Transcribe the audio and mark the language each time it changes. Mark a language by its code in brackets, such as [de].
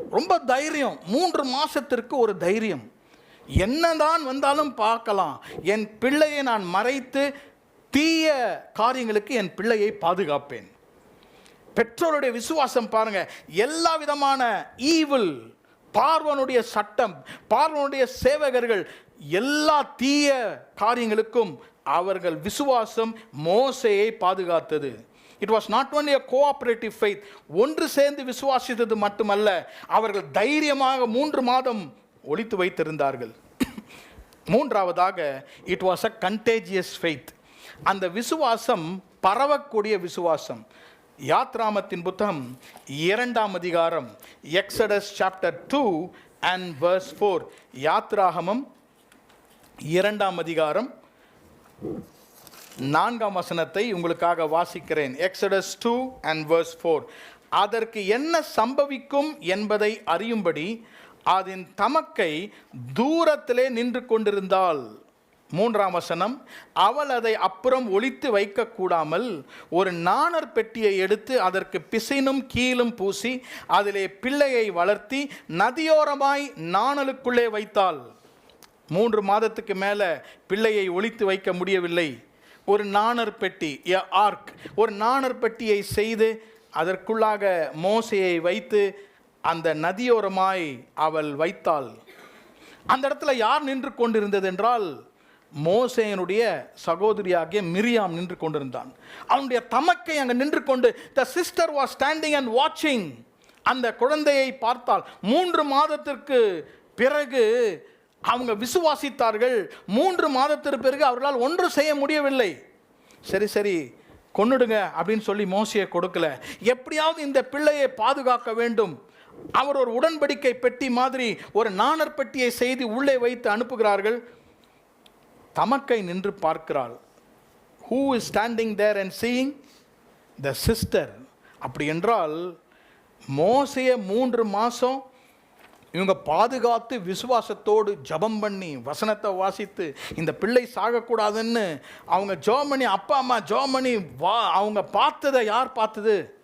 [ta] ரொம்ப தைரியம், 3 மாதத்திற்கு ஒரு தைரியம். என்னதான் வந்தாலும் பார்க்கலாம், என் பிள்ளையை நான் மறைத்து தீய காரியங்களுக்கு என் பிள்ளையை பாதுகாப்பேன். பெற்றோருடைய விசுவாசம் பாருங்க. எல்லா விதமான ஈவில், பார்வனுடைய சட்டம், பார்வனுடைய சேவகர்கள், எல்லா தீய காரியங்களுக்கும் அவர்கள் விசுவாசம் மோசேயை பாதுகாத்தது. [en] It was not only a cooperative faith. [ta] ஒன்று சேர்ந்து விசுவாசித்தது மட்டுமல்ல, அவர்கள் தைரியமாக 3 மாதம் ஒளித்து வைத்திருந்தார்கள். மூன்றாவதாக, [en] it was a contagious faith. [ta] அந்த விசுவாசம் பரவக்கூடிய விசுவாசம். யாத்ராமத்தின் புத்தகம் 2ஆம் அதிகாரம், [en] Exodus chapter 2 and verse 4. [ta] யாத்ராகமம் 2ஆம் அதிகாரம் 4ஆம் வசனத்தை உங்களுக்காக வாசிக்கிறேன். [en] Exodus 2 and verse 4. [ta] அதற்கு என்ன சம்பவிக்கும் என்பதை அறியும்படி அதன் தமக்கை தூரத்திலே நின்று கொண்டிருந்தாள். 3ஆம் வசனம், அவள் அதை அப்புறம் ஒளித்து வைக்க கூடாமல் ஒரு நாணர் பெட்டியை எடுத்து அதற்கு பிசினும் கீழும் பூசி அதிலே பிள்ளையை வளர்த்தி நதியோரமாய் நாணலுக்குள்ளே வைத்தாள். 3 மாதத்துக்கு மேலே பிள்ளையை ஒளித்து வைக்க முடியவில்லை. ஒரு நாணர் பெட்டி, ஆர்க், ஒரு நாணர் பெட்டியை செய்து அதற்குள்ளாக மோசேயை வைத்து அந்த நதியோரமாய் அவள் வைத்தாள். அந்த இடத்துல யார் நின்று கொண்டிருந்தது என்றால், மோசேயனுடைய சகோதரியாகிய மிரியாம் நின்று கொண்டிருந்தான். அவனுடைய தமக்கை அங்கே நின்று கொண்டு, [en] the sister was standing and watching. [ta] அந்த குழந்தையை பார்த்தால் 3 மாதத்திற்கு பிறகு அவங்க விசுவாசித்தார்கள். 3 மாதத்திற்கு பிறகு அவர்களால் ஒன்று செய்ய முடியவில்லை. சரி கொன்னுடுங்க அப்படின்னு சொல்லி மோசையை கொடுக்கல. எப்படியாவது இந்த பிள்ளையை பாதுகாக்க வேண்டும். அவர் ஒரு உடன்படிக்கை பெட்டி மாதிரி ஒரு நாணர் பெட்டியை செய்து உள்ளே வைத்து அனுப்புகிறார்கள். தமக்கை நின்று பார்க்கிறாள். [en] Who is standing there and seeing? The sister. [ta] அப்படி என்றால் மோசையை 3 மாதம் இவங்க பாதுகாத்து விசுவாசத்தோடு ஜபம் பண்ணி வசனத்தை வாசித்து இந்த பிள்ளை சாகக்கூடாதுன்னு அவங்க ஜெபம் பண்ணி, அப்பா அம்மா ஜெபம் பண்ணி அவங்க பார்த்ததை யார் பார்த்தது?